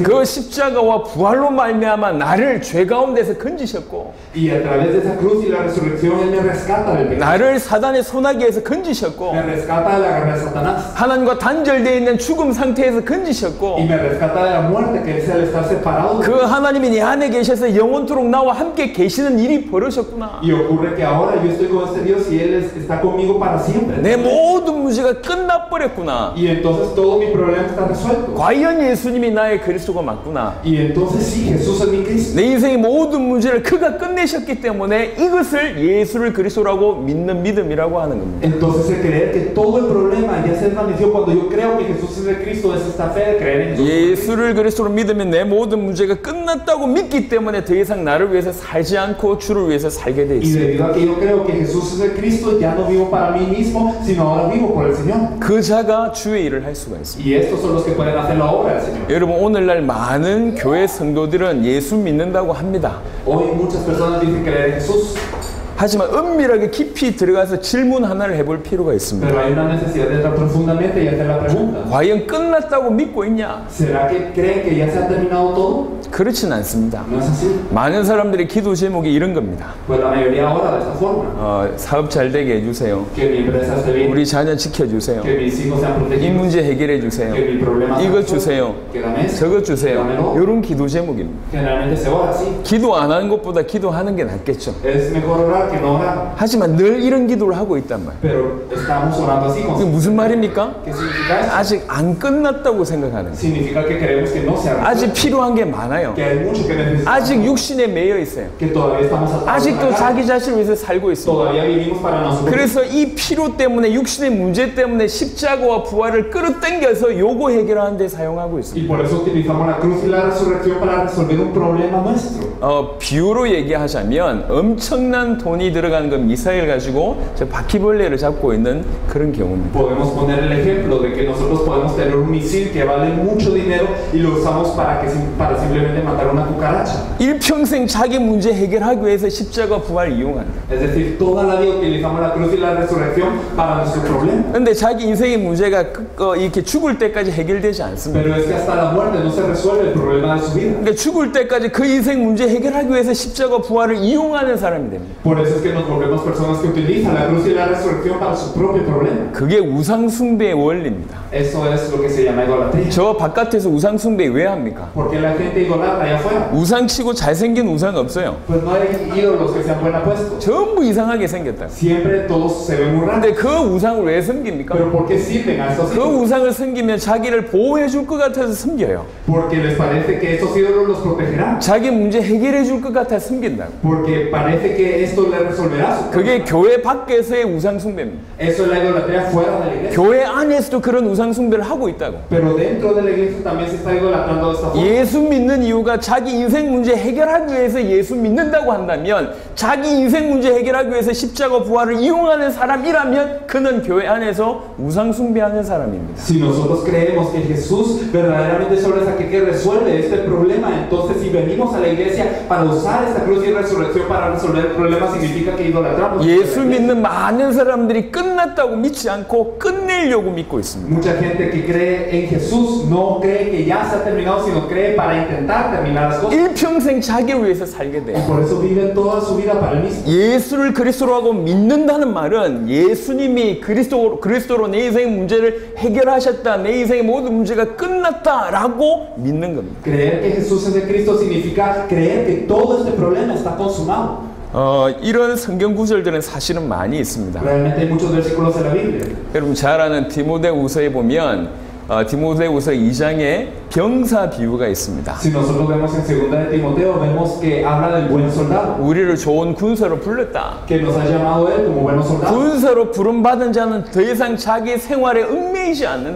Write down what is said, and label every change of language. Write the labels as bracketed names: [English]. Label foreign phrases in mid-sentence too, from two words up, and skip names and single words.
[Korean] 그 십자가와 부활로 말미암아 나를 죄 가운데서 건지셨고 [Spanish] Y a través de esa cruz y la resurrección resurrección, Él me rescata del pecado. [Korean] 나를 사단의 소나기에서 건지셨고 [Spanish] Me rescata de la garra de Satanás. [Korean] 하나님과 단절되어 있는 죽음 상태에서 건지셨고 [Spanish] Y me rescata de la muerte, que es el estar separado. [Korean] 그 하나님이 내 안에 계셔서 영원토록 나와 함께 계시는 일이 벌어졌구나. [Spanish] Y ocurre que ahora yo estoy con este Dios y Él está conmigo para siempre. [Korean] 내 모든 문제가 끝나버렸구나. [Spanish] Y entonces todo mi problema está resuelto. [Korean] 과연 예수님이 나의 그리스도가 맞구나. [Spanish] Y entonces sí, Jesús es mi Cristo. [Korean] 내 인생의 모든 문제를 그가 끝내셨기 때문에 이것을 예수를 그리스도라고 믿는 믿음이라고 하는 겁니다. [Spanish] Entonces el creer que todo el problema ya se desvaneció cuando yo creo que Jesús es el Cristo, es esta fe de creer en Jesús. [Korean] 예수를 그리스도로 믿으면 내 모든 문제가 끝났다고 믿기 때문에 더 이상 나를 위해서 살지 않고 주를 위해서 살게 돼 [Spanish] Y [Korean] 있습니다. [Spanish] debido a que yo creo que Jesús es el Cristo, ya no vivo para mí mismo, sino ahora vivo por el Señor. [Korean] 그 자가 주의 일을 할 수가 있습니다. [Spanish] Y estos son los que pueden hacer la obra del Señor. [Korean] 여러분 오늘날 많은 교회 성도들은 예수 믿는다고 합니다. [Spanish] Hoy muchas personas dicen creer en Jesús, [Korean] 하지만 은밀하게 깊이 들어가서 질문 하나를 해볼 필요가 있습니다. [Spanish] pero hay una necesidad de entrar profundamente y hacer la pregunta. [Korean] 과연 끝났다고 믿고 있냐? [Spanish] ¿Será que creen que ya se ha terminado todo? [Korean] 그렇진 않습니다. [Spanish] No es así. [Korean] 많은 사람들의 기도 제목이 이런 겁니다. [Spanish] Pues la mayoría ora de esta forma. [Korean] 사업 잘 되게 해주세요. [Spanish] Que mi empresa esté bien, [Korean] 우리 자녀 지켜주세요. [Spanish] que mis hijos sean [Korean] 이 [Spanish] protegidos, [Korean] 문제 해결해 주세요. [Spanish] que mi problema sea [Korean] 이것 [Spanish] resuelto, [Korean] 주세요. [Spanish] que dame esto, [Korean] 저것 주세요. [Spanish] dámelo. [Korean] 이런 기도 제목입니다. [Spanish] Generalmente se ora así. [Korean] 기도 안 하는 것보다 기도하는 게 낫겠죠. [Spanish] Es mejor orar que no orar. [Korean] 하지만 늘 이런 기도를 하고 있단 말이에요. [Spanish] Pero estamos orando así. [Korean] 이게 무슨 말입니까? [Spanish] ¿Qué significa eso? [Korean] 아직 안 끝났다고 생각하는 거예요. [Spanish] Significa que creemos que no se ha [Korean] 아직 [Spanish] resuelto, [Korean] 필요한 게 많아요. [Spanish] que hay mucho que necesitamos, [Korean] 아직 육신에 매여 있어요. [Spanish] que todavía estamos atados a [Korean] 아직도 [Spanish] la carne, [Korean] 자기 자신을 위해서 살고 있습니다. [Spanish] todavía vivimos para nosotros. [Korean] 그래서 이 피로 때문에 육신의 문제 때문에 십자가와 부활을 끌어당겨서 요거 해결하는 데 사용하고 있습니다. [Spanish] Y por eso utilizamos la cruz y la resurrección para resolver un problema nuestro. [Korean] 비유로 얘기하자면 엄청난 돈이 들어가는 그 미사일 가지고 저 바퀴벌레를 잡고 있는 그런 경우입니다. [Spanish] Podemos poner el ejemplo de que nosotros podemos tener un misil que vale mucho dinero y lo usamos para simplemente matar una cucaracha. [Korean] 일평생 자기 문제 해결하기 위해서 십자가 부활을 이용한다. [Spanish] Es decir, toda la vida utilizamos la cruz y la resurrección para nuestro problema. [Korean] 근데 자기 인생의 문제가 이렇게 죽을 때까지 해결되지 않습니다. [Spanish] Pero es que hasta la muerte no se resuelve el problema de su vida. [Korean] 그러니까 죽을 때까지 그 인생 문제 해결하기 위해서 십자가 부활을 이용하는 사람이 됩니다. [Spanish] Por eso es que nos volvemos personas que utilizan la cruz y la resurrección para su propio problema. [Korean] 그게 우상숭배의 원리입니다. [Spanish] Eso es lo que se llama idolatría. [Korean] 저 바깥에서 우상숭배 왜 합니까? [Spanish] Porque la gente idolatra allá afuera. [Korean] 우상치고 잘생긴 우상 없어요. [Spanish] Pues no hay ídolos que sean buen apuestos. [Korean] 전부 이상하게 생겼다. [Spanish] Siempre todos se ven muy raros. [Korean] 근데 그 우상을 왜 섬깁니까? [Spanish] Pero ¿por qué sirven a estos [Korean] 그 [Spanish] ídolos? [Korean] 우상을 섬기면 자기를 보호해 줄 것 같아서 섬겨요. [Spanish] Porque les parece que estos ídolos los protegerán. [Korean] 자기 문제 해결해 줄 것 같아 섬긴다고. [Spanish] Porque parece que esto le resolverá su [Korean] 그게 교회 밖에서의 우상숭배입니다. [Spanish] Eso es la idolatría fuera de la iglesia. [Korean] 교회 안에서도 그런 우상숭배를 하고 있다고. [Spanish] Pero dentro de la iglesia también se está idolatrando de esta forma. [Korean] 예수 믿는 이유가 자기 인생 문제 해결하기 위해서 예수 믿는다고 한다면 자기 인생 문제 해결하기 위해서 십자가 부활을 이용하는 사람이라면 그는 교회 안에서 우상숭배하는 사람입니다. [Spanish] Si nosotros creemos que Jesús verdaderamente solo es aquel que resuelve este problema, entonces si venimos a la iglesia para usar esta cruz y resurrección para resolver el problema, significa que idolatramos. [Korean] 예수 믿는 많은 사람들이 끝났다고 믿지 않고 끝내려고 믿고 있습니다. [Spanish] Mucha gente que cree en Jesús no cree que ya se ha terminado, sino cree para intentar terminar las cosas. [Korean] 일평생 자기를 위해서 살게 [Spanish] Y [Korean] 돼요. [Spanish] por eso viven toda su vida para el mismo. [Korean] 예수를 그리스도라고 믿는다는 말은 예수님이 그리스도로 내 인생의 문제를 해결하셨다. 내 인생의 모든 문제가 끝났다라고 믿는 겁니다. [Spanish] Creer que Jesús es el Cristo significa creer que todo este problema está consumado. [Korean] 이런 성경 구절들은 사실은 많이 있습니다. [Spanish] Realmente hay muchos versículos en la Biblia. [Korean] 여러분 잘 아는 디모데후서에 보면 디모데후서 2장에 병사 비유가 있습니다. [Spanish] Si nosotros vemos en 2 de Timoteo, vemos que habla del buen soldado, [Korean] 우리를 좋은 군사로 불렀다. [Spanish] que nos ha llamado él como buenos soldados. [Korean] 군사로 부름받은 자는 더 이상 자기 생활에 얽매이지 않는다.